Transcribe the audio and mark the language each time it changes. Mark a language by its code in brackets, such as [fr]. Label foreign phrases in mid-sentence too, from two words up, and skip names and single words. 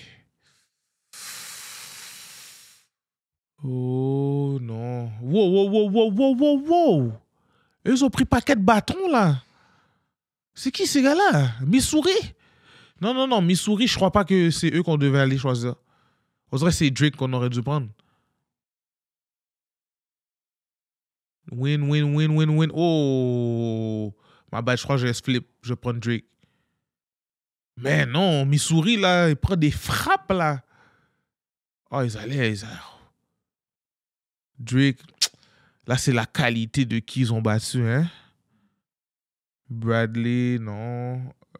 [fr] Oh non. Wow, wow, wow, wow, wow, wow, wow. Ils ont pris paquet de bâtons, là. C'est qui ces gars-là? Missouri? Non, non, non. Missouri, je crois pas que c'est eux qu'on devait aller choisir. On dirait que c'est Drake qu'on aurait dû prendre. [en] Win, win, win, win, win. [fr] Oh! Ma bad, je crois que je laisse flip. Je prends Drake. Mais non, Missouri, là, il prend des frappes, là. Oh, ils allaient. Drake, là, c'est la qualité de qui ils ont battu, hein. Bradley, non.